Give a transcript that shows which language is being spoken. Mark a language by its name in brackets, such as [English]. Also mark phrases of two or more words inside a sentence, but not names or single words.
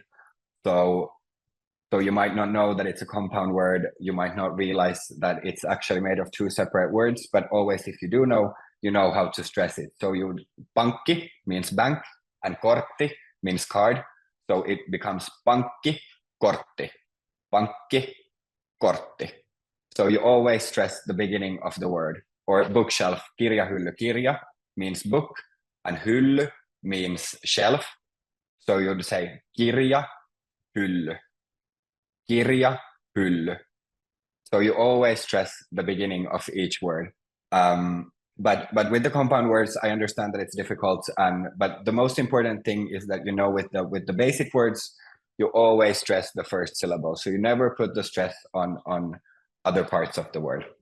[English] So you might not know that it's a compound word. You might not realize that it's actually made of two separate words, but always if you do know, you know how to stress it. So pankki means bank and kortti means card. So it becomes [Finnish] pankki, kortti, pankki, kortti. [English] So you always stress the beginning of the word. Or bookshelf, kirjahylly, kirja means book and hylly means shelf. So you'd say [Finnish] kirja, hylly. Kirja, hylly. [English] So you always stress the beginning of each word. But with the compound words, I understand that it's difficult. But the most important thing is that, you know, with the basic words, you always stress the first syllable. So you never put the stress on other parts of the word.